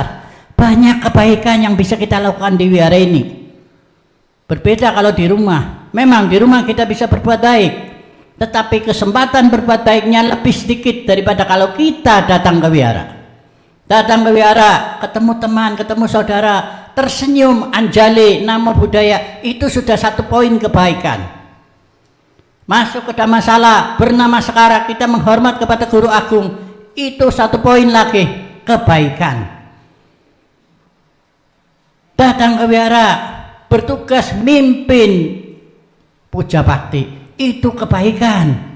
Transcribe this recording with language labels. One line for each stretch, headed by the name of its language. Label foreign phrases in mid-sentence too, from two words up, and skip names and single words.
Indonesian: Banyak kebaikan yang bisa kita lakukan di wihara ini. Berbeda kalau di rumah. Memang di rumah kita bisa berbuat baik, tetapi kesempatan berbuat baiknya lebih sedikit daripada kalau kita datang ke wihara. Datang ke wihara, ketemu teman, ketemu saudara, tersenyum,
Pali: anjali, namo buddhaya,
Indonesian: itu sudah satu poin kebaikan. Masuk ke Dhammasala, bernama Sekara, kita menghormat kepada guru agung, itu satu poin lagi kebaikan. Datang ke wihara, bertugas mimpin puja bakti, itu kebaikan.